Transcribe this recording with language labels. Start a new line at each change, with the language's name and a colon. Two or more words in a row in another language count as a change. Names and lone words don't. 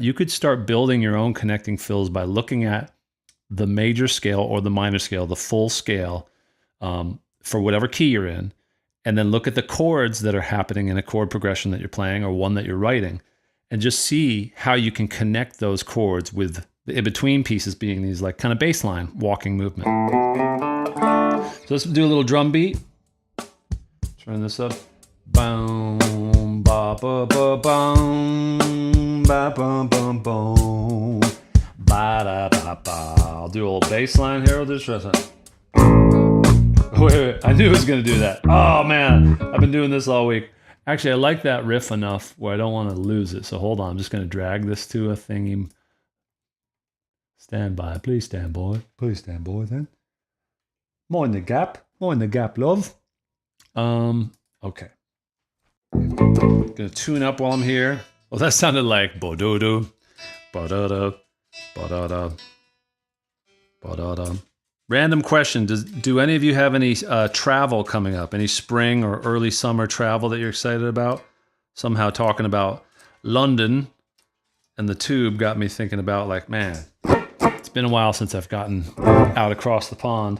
English: You could start building your own connecting fills by looking at the major scale or the minor scale, the full scale, for whatever key you're in, and then look at the chords that are happening in a chord progression that you're playing or one that you're writing. And just see how you can connect those chords with the in-between pieces being these like kind of baseline walking movement. So let's do a little drum beat. Turn this up. Boom, ba ba ba boom, ba ba ba boom, ba da ba ba. I'll do a little bass line here. I'll do this. Wait, I knew I was gonna do that. Oh man, I've been doing this all week. Actually, I like that riff enough where I don't want to lose it. So hold on, I'm just going to drag this to a thingy. Stand by. Please stand, boy. Please stand, boy, then. Mind the gap. Mind the gap, love. Okay. Going to tune up while I'm here. Well, that sounded like bo-do-do, ba-da-da, ba-da-da, ba-da-da. Random question. Do any of you have any travel coming up? Any spring or early summer travel that you're excited about? Somehow talking about London and the tube got me thinking about like, man, it's been a while since I've gotten out across the pond.